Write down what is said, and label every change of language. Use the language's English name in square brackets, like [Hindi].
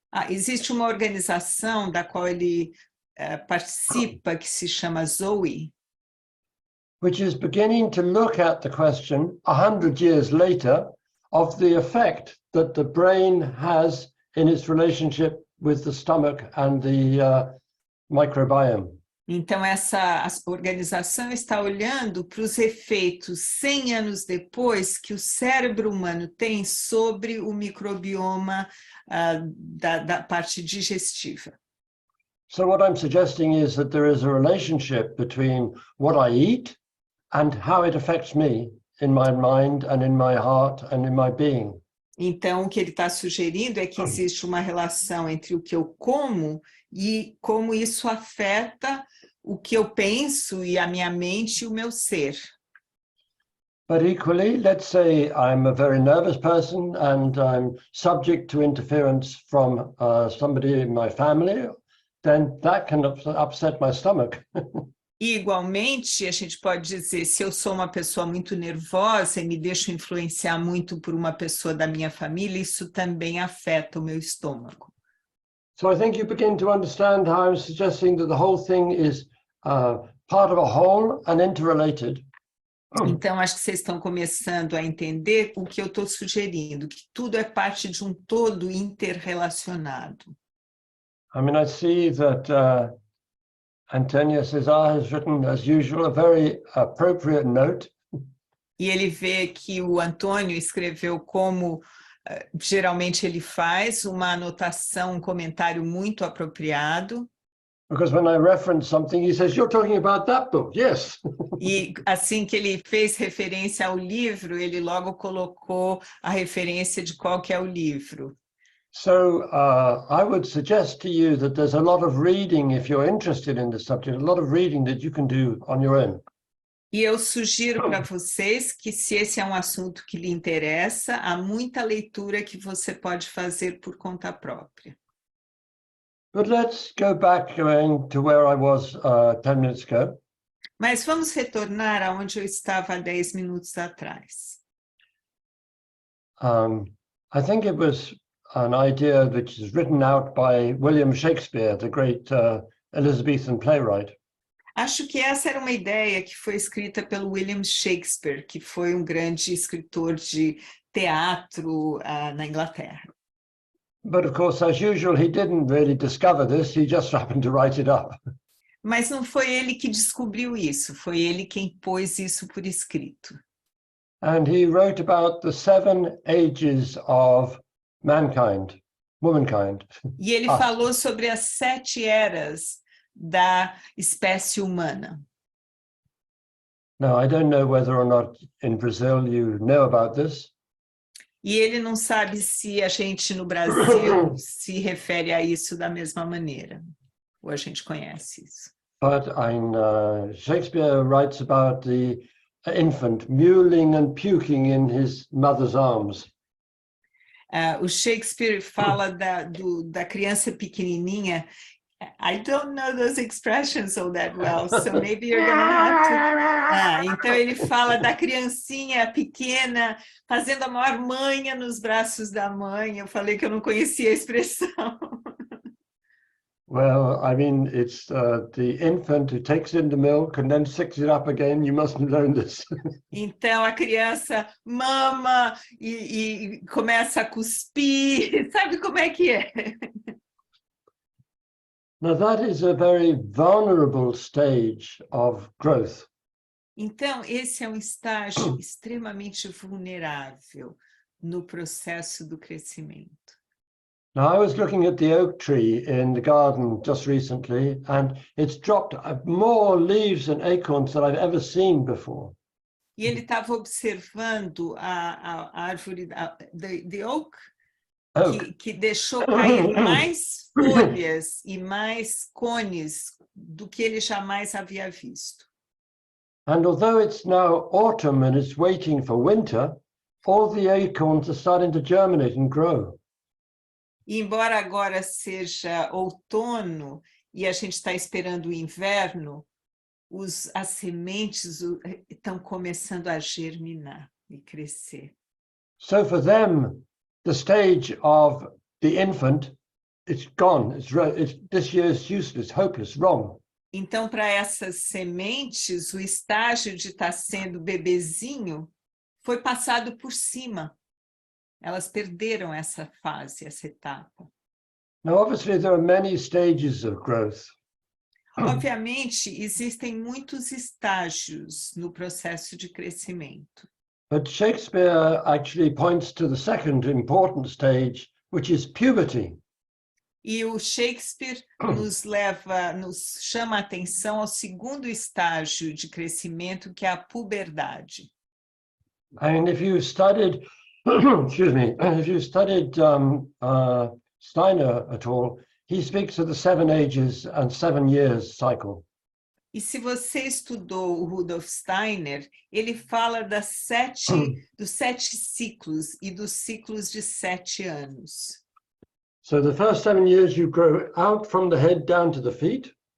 [Portuguese] Existe uma organização da qual ele participa que se chama Zoe, [English] which is beginning to look at the question 100 years later of the effect that the brain has in its relationship with the stomach and the microbiome. [Portuguese] Então essa organização está olhando para os efeitos 100 anos depois que o cérebro humano tem sobre o microbioma da parte digestiva. [English] So what I'm suggesting is that there is a relationship between what I eat and how it affects me in my mind and in my heart and in my being. [Portuguese] Então, o que ele está sugerindo é que existe uma relação entre o que eu como e como isso afeta o que eu penso e a minha mente e o meu ser. [English] But equally, let's say I'm a very nervous person and I'm subject to interference from somebody in my family, then that can upset my stomach. [Portuguese] E, igualmente, a gente pode dizer, se eu sou uma pessoa muito nervosa e me deixo influenciar muito por uma pessoa da minha família, isso também afeta o meu estômago. [English] So I think you begin to understand how I'm suggesting that the whole thing is part of a whole and interrelated. [Portuguese] Então, acho que vocês estão começando a entender o que eu estou sugerindo, que tudo é parte de um todo interrelacionado. [English] I mean, I see that Antonia Cesar has written, as usual, a very appropriate note. [Portuguese] E ele vê que o Antônio escreveu como geralmente ele faz, uma anotação, um comentário muito apropriado. [English] Because when I reference something, he says, "You're talking about that book." Yes. [Portuguese] E assim que ele fez referência ao livro, ele logo colocou a referência de qual que é o livro. [English] So I would suggest to you that there's a lot of reading, if you're interested in the subject, a lot of reading that you can do on your own. [Portuguese] E eu sugiro para vocês que, se esse é um assunto que lhe interessa, há muita leitura que você pode fazer por conta própria. [English] But let's go back to where I was 10 minutes ago. [Portuguese] Mas vamos retornar aonde eu estava há 10 minutos atrás. [English] I think it was an idea which is written out by William Shakespeare, the great Elizabethan playwright. [Portuguese] Acho que essa era uma ideia que foi escrita pelo William Shakespeare, que foi um grande escritor de teatro na Inglaterra. [English] But of course, as usual, he didn't really discover this, he just happened to write it up. [Portuguese] Mas não foi ele que descobriu isso, foi ele quem pôs isso por escrito. [English] And he wrote about the 7 ages of mankind, womankind. [Portuguese] E ele falou sobre as 7 eras da espécie humana. [English] Now, I don't know whether or not in Brazil you know about this. [Portuguese] E ele não sabe se a gente no Brasil se refere a isso da mesma maneira, ou a gente conhece isso. [English] But Shakespeare writes about the infant mewling and puking in his mother's arms. [Portuguese] O Shakespeare fala da criança pequenininha [English] I don't know those expressions all that well, so maybe you're gonna have to... [Portuguese] então ele fala da criancinha pequena fazendo a maior manha nos braços da mãe. Eu falei que eu não conhecia a expressão. [English] Well, I mean, it's the infant who takes in the milk and then sucks it up again. You mustn't learn this. [Portuguese] Então a criança mama e começa a cuspir. Sabe como é que é? [English] Now, that is a very vulnerable stage of growth. [Portuguese] Então, esse é um estágio extremamente vulnerável no processo do crescimento. [English] Now, I was looking at the oak tree in the garden just recently, and it's dropped more leaves and acorns than I've ever seen before. [Portuguese] E ele estava observando a árvore, [English] the oak, [Portuguese] que deixou cair mais folhas e mais cones do que ele jamais havia visto. [English] And although it's now autumn and it's waiting for winter, all the acorns are starting to germinate and grow. [Portuguese] E embora agora seja outono e a gente está esperando o inverno, as sementes estão começando a germinar e crescer. [English] So for them, the stage of the infant, it's gone. This year is useless, hopeless, wrong. [Portuguese] Então, para essas sementes, o estágio de estar sendo bebezinho foi passado por cima. Elas perderam essa fase, essa etapa. [English] Now, obviously, there are many stages of growth. [Portuguese] Obviamente, existem muitos estágios no processo de crescimento. [English] But Shakespeare actually points to the second important stage, which is puberty. [Portuguese] E o Shakespeare nos chama a atenção ao segundo estágio de crescimento, que é a puberdade. [English] And if you studied, excuse me, if you studied Steiner at all, he speaks of the 7 ages and 7 years cycle. [Portuguese] E se você estudou o Rudolf Steiner, ele fala dos 7 ciclos e dos ciclos de 7 anos. [English] So the first 7 years you grow out from the head down to the feet.